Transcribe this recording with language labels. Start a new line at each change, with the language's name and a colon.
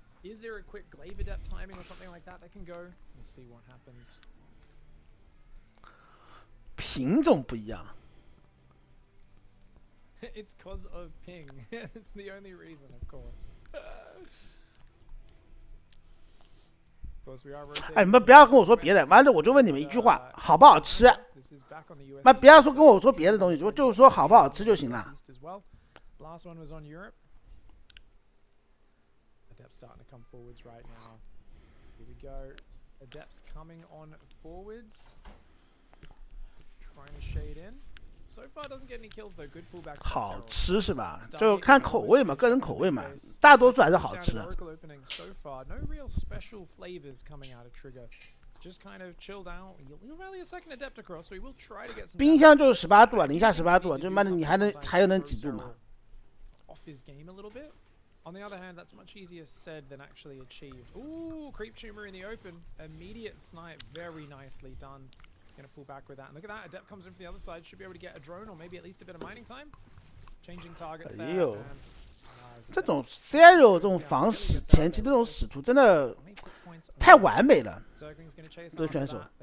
English: Is there a quick glaive adept timing or something like that can go? Let's see what happens.
Chinese: 品种不一样。
English: It's cause of ping. It's the only reason, of course.
Chinese: 哎，你们不要跟我说别的，完了我就问你们一句话，好不好吃？那不要说跟我说别的东西，就是说好不好吃就行了。
English: Last one was on Europe. Adept's starting to come forwards right now. Here we go. Adept's coming on forwards. Trying to shade in. So far doesn't get any kills though. Good pullbacks.
Chinese: 好吃是吧？就看口味嘛，个人口味嘛，大多数还是好吃。
English: So far, no real special flavors coming out of Trigger. Just kind of chilled out. You'll rally a second adept across, so he will try to get some.
Chinese: 冰箱就是18度啊，零下18度啊，就妈的你还有能几度嘛？
English: Off his game a little bit. On the other hand, that's much easier said than actually achieved. Ooh, creep tumor in the open. Immediate snipe, very nicely done. Gonna pull back with that. And look at that, adept comes in from the other side. Should be able to get a drone or maybe at least a bit of mining time. Changing targets there.
Chinese: 这种 CRO 这种防使前期这种使徒真的太完美了，这选手。